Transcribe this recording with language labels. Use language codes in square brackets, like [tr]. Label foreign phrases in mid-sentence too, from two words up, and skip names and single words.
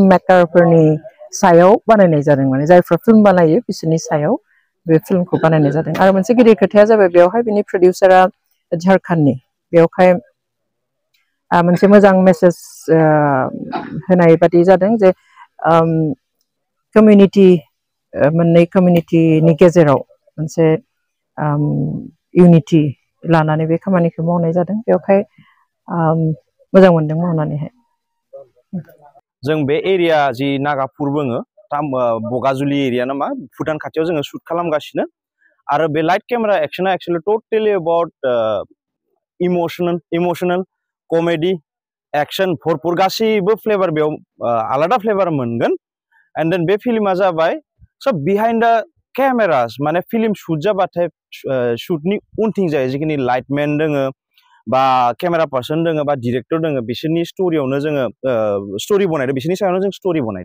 [brx] मेकारफोरनि सायाव बानायनाय जादों माने जायफ्रा फिल्म बानायो बिसोरनि सायाव बे फिल्मखौ बानायनाय जादों आरो मोनसे गिदिर खोथाया जाबाय बेवहाय बिनि प्रडिउसारा झारखन्डनि बेवहाय मोनसे मोजां मेसेज होनाय बादि जादों जे कमिउनिटि मोननै कमिउनिटिनि गेजेराव मोनसे इउनिटि लानानै बे खामानिखौ मावनाय जादों बेवहाय मोजां मोनदों मावनानैहाय जों बे एरिया जि नागापुर बुङो बगाजुलि एरिया नामा भुटान खाथियाव जोङो शुट खालामगासिनो आरो बे [en] light camera action actually totally about emotional comedy action [brx] भरपुर गासैबो फ्लेभार बेयाव आलादा फ्लेभार मोनगोन [en] and then [brx] बे फिल्मा जाबाय सब [en] behind the cameras [brx] माने फिल्म शुट जाबाथाय शुटनि उनथिं जायो जिखिनि लाइटमेन दोङो बा [en] camera person [brx] दोङो बा डिरेक्टर दोङो बिसोरनि स्टोरियावनो जोङो स्टोरि बनायदो बिसोरनि सायावनो जों स्टोरि बनायदो